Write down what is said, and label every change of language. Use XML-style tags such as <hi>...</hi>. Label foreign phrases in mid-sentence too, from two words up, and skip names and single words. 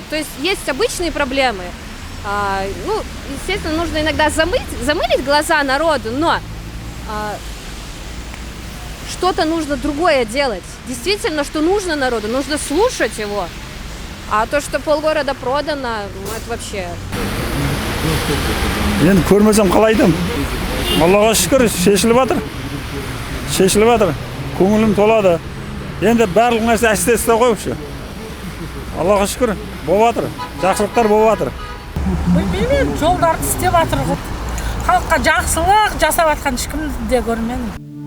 <ru>То есть обычные проблемы. Естественно, нужно иногда замылить глаза народу, но что-то нужно другое делать. Действительно, что нужно народу, нужно слушать его. А то, что полгорода продано, это вообще...</ru> <kk>Енді көрмесем қалай айтам. Аллаға шүкір, шешіліп жатыр. Көңілім толады. Енді барлық нәрсе әсте қойыпшы. Аллаға шүкір, болып жатыр. Жақсылықтар болып жатыр. Білмеймін, жолдарды істеп жатыр. Халыққа жақсылық жасап жатқан ешкімді де көрмедім.</kk>